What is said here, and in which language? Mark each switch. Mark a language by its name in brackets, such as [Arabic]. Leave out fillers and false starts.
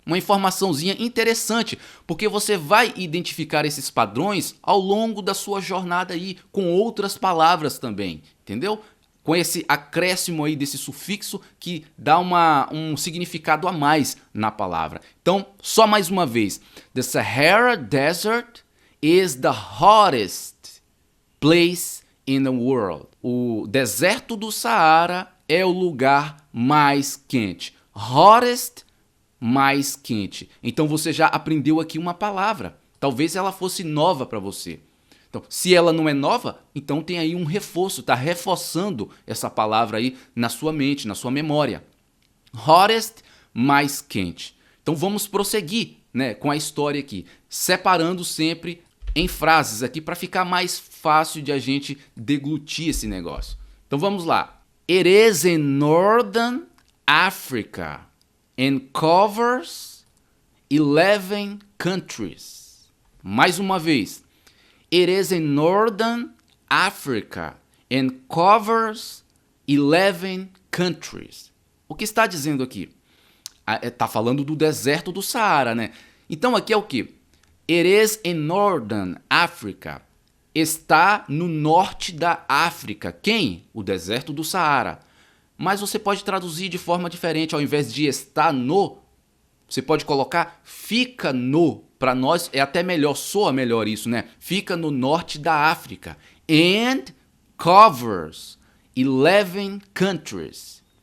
[Portuguese] Uma informaçãozinha interessante, porque você vai identificar esses padrões ao longo da sua jornada aí, com outras palavras também, entendeu? Com esse acréscimo aí desse sufixo que dá um significado a mais na palavra. Então, só mais uma vez. [English] The Sahara Desert is the hottest place in the world. [Portuguese] O deserto do Saara é o lugar mais quente. Hottest, mais quente. Então você já aprendeu aqui uma palavra. Talvez ela fosse nova para você. Então, se ela não é nova, então tem aí um reforço, está reforçando essa palavra aí na sua mente, na sua memória. Hottest, mais quente. Então vamos prosseguir, né, com a história aqui, separando sempre em frases aqui para ficar mais fácil de a gente deglutir esse negócio. Então vamos lá. [English] It is in Northern Africa and covers 11 countries. [Portuguese] Mais uma vez. [English] It is in Northern Africa and covers 11 countries. [Portuguese] O que está dizendo aqui? Está falando do deserto do Saara, né? Então aqui é o que? [English] It is in Northern Africa. [Portuguese] Está no norte da África. Quem? O deserto do Saara. Mas você pode traduzir de forma diferente. Ao invés de estar no, você pode colocar fica no. Para nós é até melhor, soa melhor isso, né? Fica no norte da África. [English] And covers 11 countries.